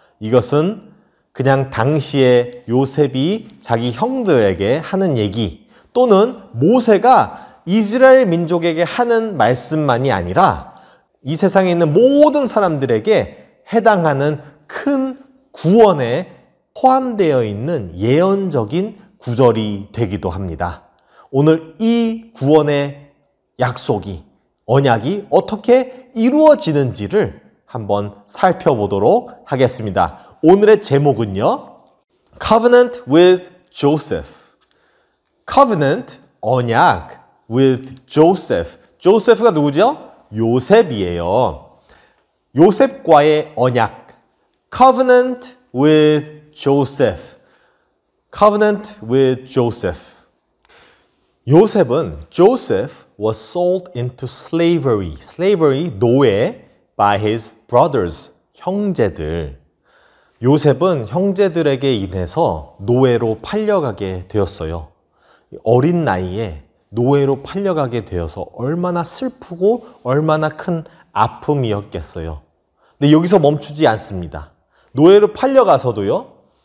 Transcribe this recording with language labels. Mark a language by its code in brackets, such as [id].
[ko] 이것은 그냥 당시에 요셉이 자기 형들에게 하는 얘기 또는 모세가 이스라엘 민족에게 하는 말씀만이 아니라 이 세상에 있는 모든 사람들에게 해당하는 큰 구원에 포함되어 있는 예언적인 구절이 되기도 합니다. 오늘 이 구원의 약속이, 언약이 어떻게 이루어지는지를 한번 살펴보도록 하겠습니다. 오늘의 제목은요. [en] Covenant with Joseph. Covenant, 언약 with Joseph. [ko] 조세프가 누구죠? 요셉이에요. 요셉과의 언약. [en] Covenant with Joseph. Covenant with Joseph. [ko] 요셉은 [en] Joseph was sold into slavery. Slavery, 노예 by his brothers, 형제들. [ko] 요셉은 형제들에게 인해서 노예로 팔려가게 되었어요. 어린 나이에 노예로 팔려가게 되어서 얼마나 슬프고 얼마나 큰 아픔이었겠어요. 근데 여기서 멈추지 않습니다. 노예로 팔려가서도요.